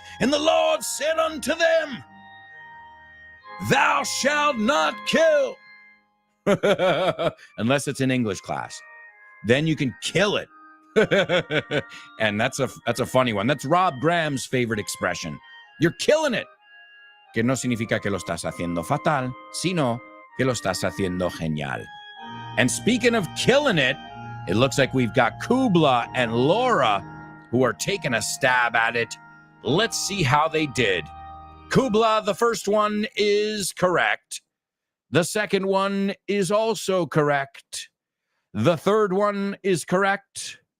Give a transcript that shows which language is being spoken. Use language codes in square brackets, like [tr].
[en] And the Lord said unto them, thou shalt not kill. Unless it's in English class. Then you can kill it. And that's a funny one. That's Rob Graham's favorite expression. You're killing it. [es] Que no significa que lo estás haciendo fatal, sino que lo estás haciendo genial. [en] And speaking of killing it, it looks like we've got Kubla and Laura who are taking a stab at it. Let's see how they did. Kubla, the first one is correct. The second one is also correct. The third one is correct.